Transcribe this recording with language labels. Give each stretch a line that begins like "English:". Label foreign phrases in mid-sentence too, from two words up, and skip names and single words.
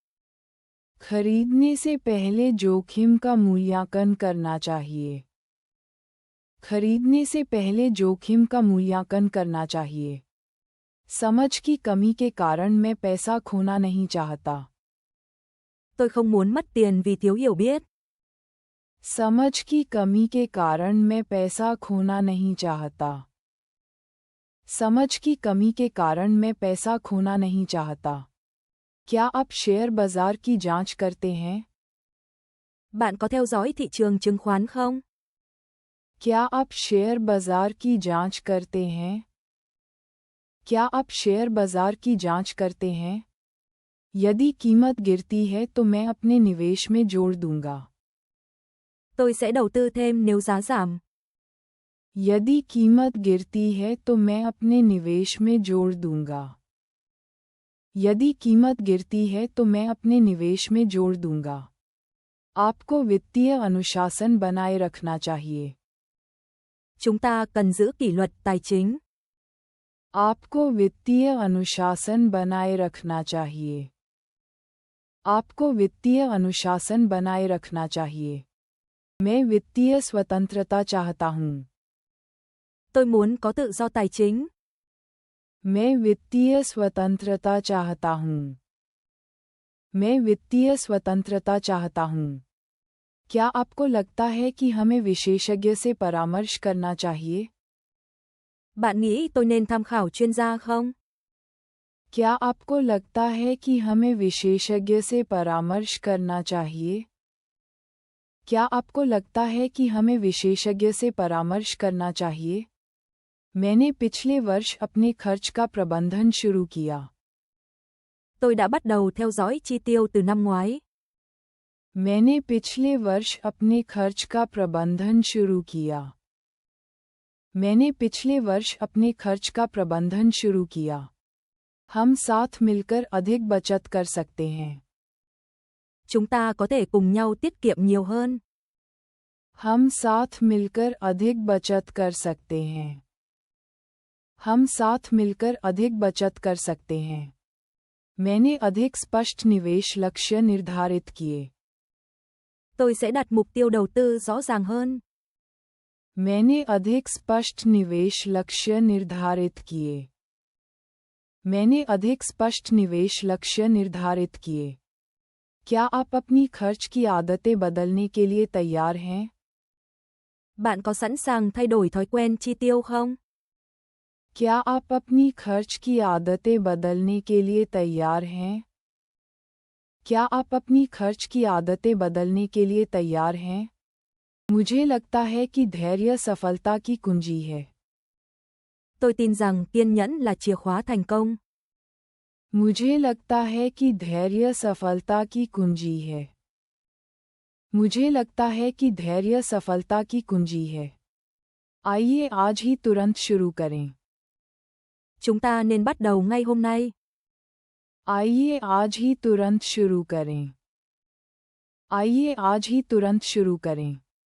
Hindi: खरीदने से पहले जोखिम का मूल्यांकन करना चाहिए. खरीदने से पहले जोखिम का मूल्यांकन करना चाहिए. समझ की कमी के कारण मैं पैसा खोना नहीं चाहता.
Vietnamese: Tôi không muốn mất tiền vì thiếu hiểu biết.
Hindi: समझ की कमी के कारण मैं पैसा खोना नहीं चाहता. समझ की कमी के कारण मैं पैसा खोना नहीं चाहता. क्या आप शेयर बाजार की जांच करते हैं?
Vietnamese: Bạn có theo dõi thị trường chứng khoán không?
Hindi: क्या आप शेयर बाजार की जांच करते हैं? क्या आप शेयर बाजार की जांच करते हैं? यदि कीमत गिरती है तो मैं अपने निवेश में जोड़ दूंगा.
Vietnamese: Tôi sẽ đầu tư thêm nếu giá giảm.
Hindi: यदि कीमत गिरती है तो मैं अपने निवेश में जोड़ दूंगा. यदि कीमत गिरती है तो मैं अपने निवेश में जोड़ दूंगा. आपको वित्तीय अनुशासन बनाए रखना चाहिए.
Vietnamese: Chúng ta cần giữ kỷ luật tài chính.
Hindi: आपको वित्तीय अनुशासन बनाए रखना चाहिए. आपको वित्तीय अनुशासन बनाए रखना चाहिए। मैं वित्तीय स्वतंत्रता चाहता हूँ।
Vietnamese: Tôi muốn có tự do tài chính.
Hindi: मैं वित्तीय स्वतंत्रता चाहता हूँ। मैं वित्तीय स्वतंत्रता चाहता हूँ। क्या आपको लगता है कि हमें विशेषज्ञ से परामर्श करना चाहिए?
Vietnamese: Bạn nghĩ tôi nên tham khảo chuyên gia không?
Hindi: क्या आपको लगता है कि हमें विशेषज्ञ से परामर्श करना चाहिए? क्या आपको लगता है कि हमें विशेषज्ञ से परामर्श करना चाहिए? मैंने पिछले वर्ष अपने खर्च का प्रबंधन शुरू किया।
Vietnamese: Tôi đã bắt đầu theo dõi chi tiêu từ năm ngoái.
Hindi: मैंने पिछले वर्ष अपने खर्च का प्रबंधन शुरू किया। मैंने पिछले वर्ष अपने खर्च का प्रबंधन शुरू किया। हम साथ मिलकर अधिक बचत कर सकते हैं।
Vietnamese: Chúng ta có thể cùng nhau tiết kiệm nhiều hơn.
Hindi: हम साथ मिलकर अधिक बचत कर सकते हैं। हम साथ मिलकर अधिक बचत कर सकते हैं। मैंने अधिक स्पष्ट निवेश लक्ष्य निर्धारित किए।
Vietnamese: Tôi sẽ đặt mục tiêu đầu tư rõ ràng hơn.
Hindi: मैंने अधिक स्पष्ट निवेश लक्ष्य निर्धारित किए। मैंने अधिक स्पष्ट निवेश लक्ष्य निर्धारित किए। क्या आप अपनी खर्च की आदतें बदलने के लिए तैयार हैं?
Vietnamese: Bạn có sẵn sàng thay đổi thói quen chi tiêu không?
Hindi: क्या आप अपनी खर्च की आदतें बदलने के लिए तैयार हैं? क्या आप अपनी खर्च की आदतें बदलने के लिए तैयार हैं? मुझे लगता है कि धैर्य सफलता की कुंजी है।
Vietnamese: Tôi tin rằng kiên nhẫn là chìa khóa thành công.
Hindi: मुझे लगता है कि धैर्य सफलता की कुंजी है। मुझे लगता है कि धैर्य सफलता की कुंजी है। आइए आज ही तुरंत शुरू करें।
Vietnamese: Chúng ta nên bắt đầu ngay hôm nay.
Hindi: आइए आज ही तुरंत शुरू करें। आइए आज ही तुरंत शुरू करें।